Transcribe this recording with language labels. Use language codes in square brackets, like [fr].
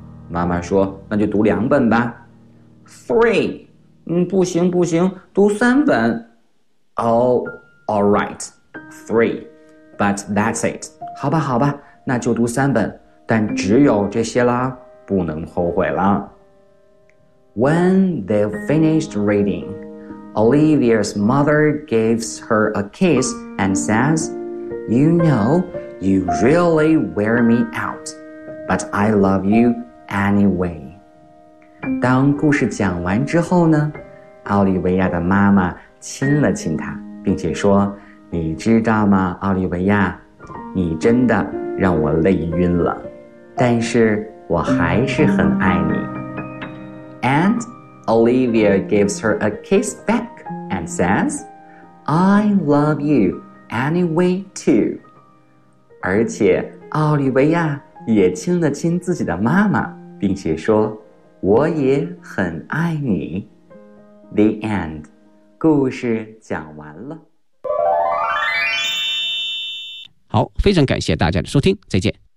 [zh] 妈妈说，那就读2本吧。 3, 不行不行，读3本。 [en] Oh, all right, 3, but that's it. [zh] 好吧好吧，那就读3本。但只有这些啦，不能后悔了。 [en] When they finished reading, Olivia's mother gives her a kiss and says, You know, you really wear me out, but I love you anyway. [zh] 当故事讲完之后呢，奥利维亚的妈妈亲了亲她，并且说，你知道吗，奥利维亚，你真的让我累晕了。但是我还是很爱你。 [en] And Olivia gives her a kiss back and says, I love you anyway too. [zh] 而且奥利维亚也亲了亲自己的妈妈，并且说，我也很爱你。 [en] The end. [zh] 故事讲完了。好，非常感谢大家的收听，再见。